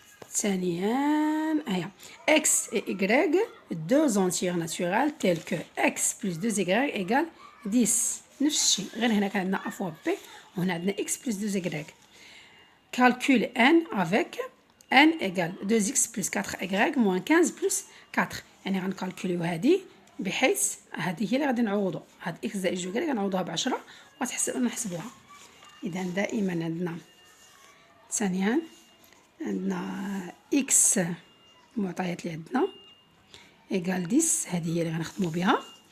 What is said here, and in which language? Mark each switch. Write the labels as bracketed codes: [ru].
[ar] ثانيا هيا [fr] x et y deux entières naturelles telles que x plus 2y égale 10. [ar] نفس الشيء، غير هنا كان عندنا [fr] a fois b [ar] وهنا عندنا [fr] x plus 2y. calcule n avec n égale 2x plus 4y moins 15 plus 4. [ar] يعني غنكالكوليو هذه بحيث هذه هي اللي غادي نعوضوا، هاد x زائد y غنعوضوها ب10 ونحسبوها. اذا دائما عندنا ثانيا عندنا x المعطيات اللي عندنا ايغال 10، هذه هي اللي غنخدموا بها.